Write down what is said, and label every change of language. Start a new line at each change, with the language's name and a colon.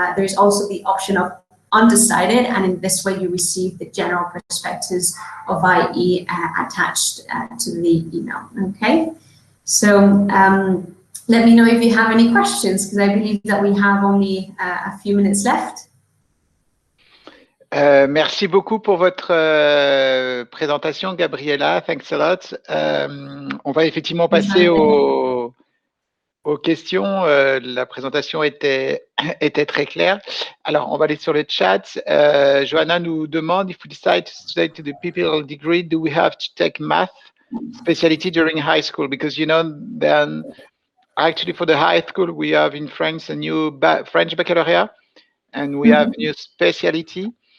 English: There's also the option of undecided, and in this way you receive the general prospectus of IE attached to the email, okay? So let me know if you have any questions, because I believe that we have only a few minutes left.
French: Merci beaucoup pour votre présentation, Gabriela.
English: Thanks a lot.
French: On va effectivement passer aux questions. La présentation était très claire. Alors, on va aller sur le chat.
English: Johanna
French: nous demande,
English: if we decide to study to the PPL degree, do we have to take math specialty during high school? Because, then actually for the high school, we have in France a new French baccalaureate, and we have a new specialty.